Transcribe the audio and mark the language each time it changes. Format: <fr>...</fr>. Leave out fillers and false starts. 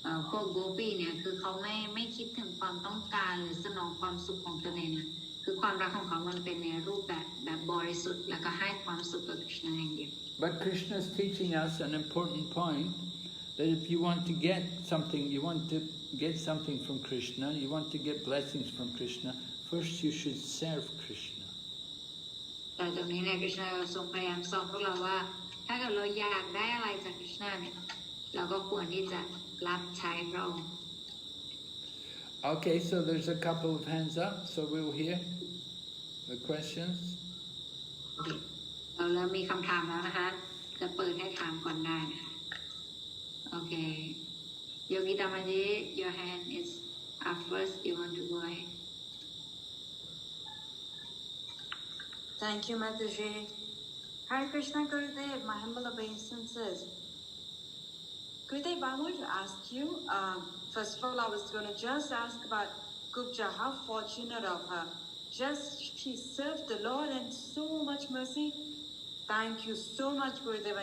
<th>พวกโกปีเนี่ยคือเขาไม่คิดถึงความต้องการหรือสนองความสุขของตนเองคือความรักของเขามันเป็นในรูปแบบบริสุทธิ์แล้วก็ให้ความสุขกับคริชนาอย่างเดียว</th> <en>But Krishna is teaching us an important point, that if you want to get something, you want to get something from Krishna, you want to get blessings from Krishna, first you should serve Krishna.</en> <th>แต่ตรงนี้เนี่ยคริชนาทรงพยายามสอนพวกเราว่าถ้าเกิดเราอยากได้อะไรจากคริชนาเนี่ยเราก็ควรที่จะรับใช้พระองค์</th> <en>Okay, so there's a couple of hands up, so we'll hear the questions.</en> <th>เราเริ่มมีคำถามแล้วนะคะจะเปิดให้ถามก่อนได้นะคะโอเคโยกิตามาจิ</th> <en>your hand is up first you want to go ahead Thank you Mataji Hare Krishna Gurudev my humble obeisances Gurudev I want to ask you first of all I was going to just ask about Gupja how fortunate of her just she served the Lord and so much mercy Thank you so much, Gurudev.</en>